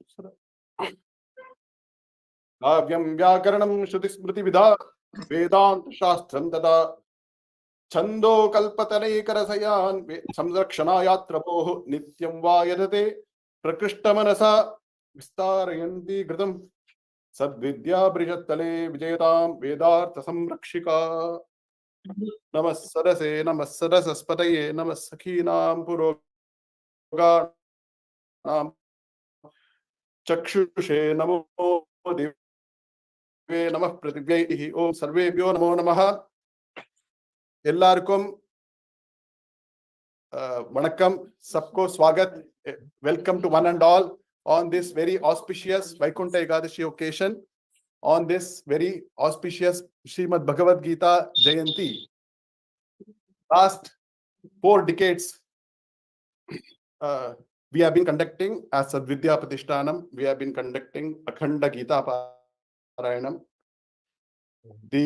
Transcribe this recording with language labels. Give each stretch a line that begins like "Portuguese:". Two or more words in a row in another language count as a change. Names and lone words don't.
Sanskrit: काव्यं व्याकरणं श्रुतिस्मृतिविधा वेदांत शास्त्रं तथा छंदो कल्पतनैकरसयान् संरक्षणायात्र भोः नित्यं वा यदते प्रकृष्टमनसा विस्तारयन्ति घृतं सद्विद्या बृहत्तले विजयतां वेदार्थ संरक्षिका। नमः सरसे नमः सरसस्पतये नमः सखीनां पुरोगानां चक्षुषे नमो दिव्ये नमः पृथिव्यै ओम सर्वेभ्यो नमो नमः।
Tamil: எல்லாருக்கும் வணக்கம்,
Hindi: सबको स्वागत,
English: welcome to one and all on this very auspicious Vaikuntha Ekadashi occasion, on this very auspicious Shrimad-Bhagavad-Gita Jayanthi. Last 4 decades we have been conducting as SADVIDYA PRATISHTANAM, we have been conducting Akhanda Gita Parayanam.